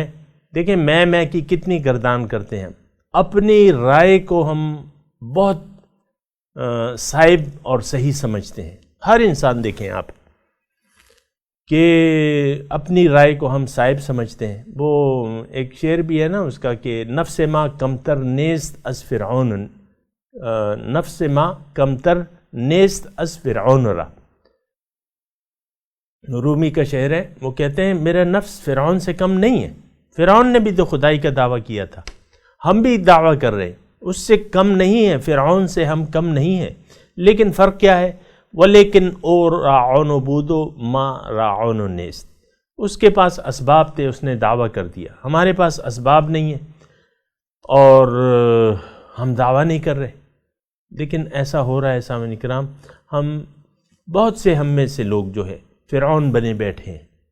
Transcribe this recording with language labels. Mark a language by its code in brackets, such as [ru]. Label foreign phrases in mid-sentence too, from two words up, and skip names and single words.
[ur] دیکھیں میں کی کتنی گردان کرتے ہیں، اپنی رائے کو ہم بہت صائب اور صحیح سمجھتے ہیں۔ ہر انسان دیکھیں آپ کہ اپنی رائے کو ہم صائب سمجھتے ہیں۔ وہ ایک شعر بھی ہے نا اس کا کہ [fa] نفس ما کمتر نیست از فرعون، نفس ما کمتر نیست از فرعون را، [ur] رومی کا شعر ہے۔ وہ کہتے ہیں میرا نفس فرعون سے کم نہیں ہے۔ فرعون نے بھی تو خدائی کا دعویٰ کیا تھا، ہم بھی دعویٰ کر رہے ہیں، اس سے کم نہیں ہے، فرعون سے ہم کم نہیں ہیں۔ لیکن فرق کیا ہے؟ [fa] ولیکن او راعون بودو ما راعون نیست، [ur] اس کے پاس اسباب تھے، اس نے دعویٰ کر دیا۔ ہمارے پاس اسباب نہیں ہیں اور ہم دعویٰ نہیں کر رہے۔ لیکن ایسا ہو رہا ہے سامعین کرام، ہم بہت سے ہم میں سے لوگ جو ہے فرعون بنے بیٹھے ہیں۔